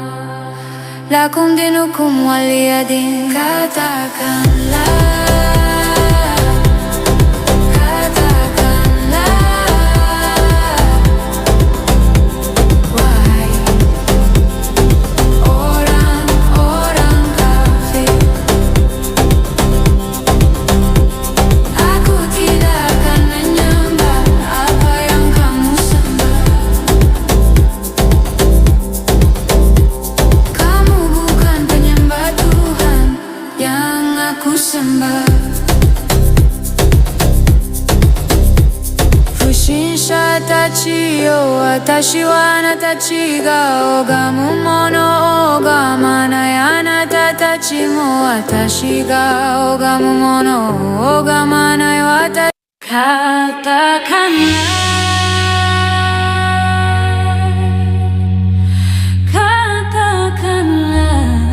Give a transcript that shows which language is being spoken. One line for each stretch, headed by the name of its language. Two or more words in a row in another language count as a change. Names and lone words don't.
Arabic: لكم دينكم ولي دين.
Indonesian: Katakanlah, katakanlah, wahai orang-orang kafir, aku tidak akan menyembah apa yang kamu sembah. Kamu bukan penyembah Tuhan yang aku sembah.
Japanese: 不信者たちよ 私はあなたたちが拝むもの拝まな あなたたちも私が拝むもの拝まな 私.
Indonesian: Katakanlah, katakanlah,